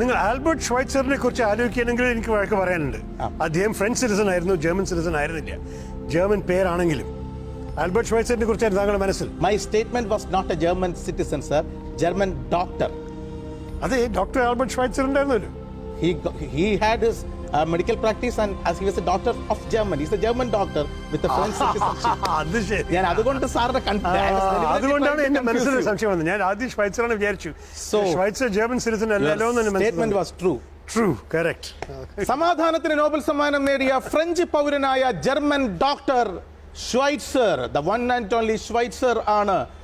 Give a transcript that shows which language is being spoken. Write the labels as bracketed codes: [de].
[ml] നിങ്ങൾ ആൽബർട്ട് ഷ്വൈറ്റ്സറിനെ കുറിച്ച് ആലോചിക്കുകയാണെങ്കിൽ എനിക്ക് വഴക്ക് പറയാനുണ്ട്. അദ്ദേഹം ഫ്രഞ്ച് സിറ്റിസൺ ആയിരുന്നു, ജർമ്മൻ സിറ്റിസൺ ആയിരുന്നില്ല. ജർമ്മൻ പേരാണെങ്കിലും ആൽബർട്ട് ഷ്വൈറ്റ്സറിനെ കുറിച്ചായിരുന്നു താങ്കളുടെ മനസ്സിൽ. [en] My statement was not a German citizen sir, German doctor. [ml] അതെ, ഡോക്ടർ ആൽബർട്ട് ഷ്വൈറ്റ്സർ ഉണ്ടായിരുന്നല്ലോ. [en] He had his medical practice and as he was a doctor of Germany. He's a German doctor with a French citizenship. [ml] ഞാൻ അതുകൊണ്ട് സാറിന്റെ അതുകൊണ്ടാണ് എന്റെ മനസ്സിൽ സംശയം വന്നത്. ഞാൻ ആദ്യം ഷ്വൈറ്റ്സറാണ് വിചാരിച്ചു. ഷ്വൈറ്റ്സർ ജർമ്മൻ സിറ്റിസൺ അല്ലല്ലോ എന്ന് [en] Statement was true. True, correct. [ml] സമാധാനത്തിന് നോബൽ സമ്മാനം നേടിയ French പൗരനായ German doctor Schweitzer, [en] the one and only [ml] Schweitzer ആണ്.